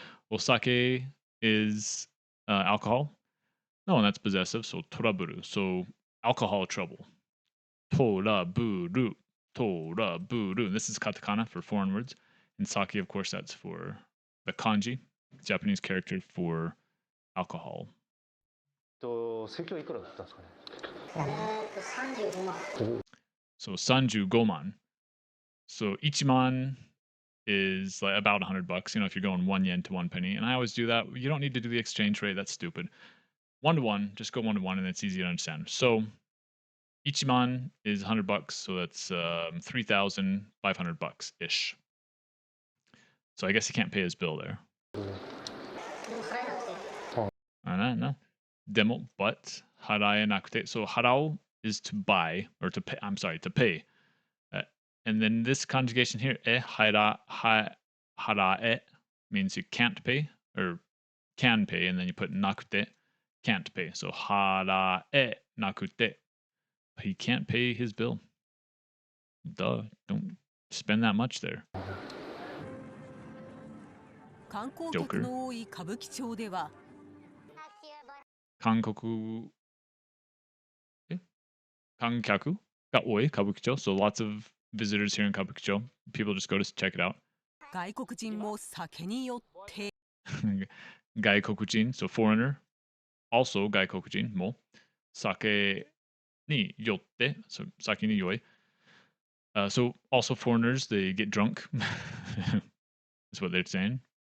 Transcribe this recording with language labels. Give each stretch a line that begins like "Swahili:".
English: Osake is alcohol. No, and that's possessive. So toraburu. So alcohol trouble. Toraburu. Toraburu. This is katakana for foreign words. And sake, of course, that's for the kanji, Japanese character for alcohol.
Japanese: 席はいくらだったんですかね。 35万。
English: So 35man. So each man is like about $100. You know, if you're going 1 yen to 1 penny, and I always do that. You don't need to do the exchange rate. That's stupid. 1 to 1, just go 1 to 1, and it's easy to understand. So each man is $100, so that's $3,500 ish. So I guess he can't pay his bill there. No.
Japanese: Demo,
English: but
Japanese: haraenakute.
English: So harao is to buy or to pay. I'm sorry, to pay. And then this conjugation here, harae means you can't pay or can pay, and then you put nakute, can't pay. So harae nakute. He can't pay his bill. Duh, don't spend that much there.
Japanese: 観光客の多い歌舞伎町では観客が多い歌舞伎町
English: So lots of visitors here in Kabukicho. People just go to check it out.
Japanese: 外国人も酒によって外国人
English: So foreigner. Also
Japanese: 外国人も酒によって
English: So
Japanese: 酒に酔い.
English: So also foreigners, they get drunk. That's what they're saying.